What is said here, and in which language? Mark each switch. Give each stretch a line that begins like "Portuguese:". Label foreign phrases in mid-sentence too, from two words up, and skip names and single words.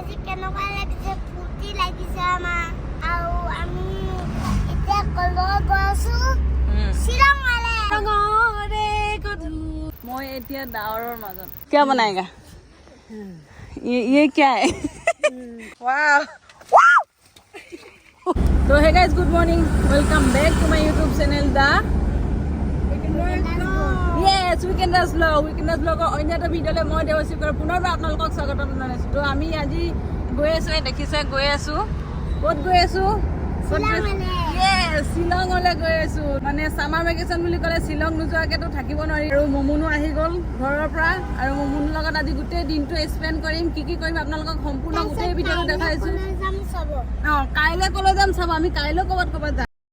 Assamese: কেনেকুৱা লাগিছে ফুটি লাগিছে আমাৰ আৰু আমি এতিয়া কলৈ গৈ আছো শ্বিলঙলে মই এতিয়া ডাৱৰৰ মাজত
Hindi: क्या बनाएगा ये क्या है वाह तो
English: hey guys good morning welcome back to my YouTube channel the yes weekenders vlog
Assamese: অন্য এটা ভিডিঅ'লে মই দেৱশিকৰ পুনৰবাৰ আপোনালোকক স্বাগতম জনাইছোঁ তো আমি আজি গৈ আছোঁ দেখিছে গৈ আছোঁ ক'ত গৈ আছোঁ শ্বিলঙলৈ গৈ আছোঁ মানে
English: summer vacation
Assamese: বুলি ক'লে শ্বিলং নোযোৱাকৈতো থাকিব নোৱাৰি আৰু মমুনো আহি গ'ল ঘৰৰ পৰা আৰু মমুনৰ লগত আজি গোটেই দিনটো স্পেণ্ড কৰিম কি কৰিম আপোনালোকক সম্পূৰ্ণ গোটেই ভিডিঅ'টো দেখাইছোঁ অঁ কাইলৈ ক'লৈ যাম চাব আমি কাইলৈ ক'ৰবাত যাম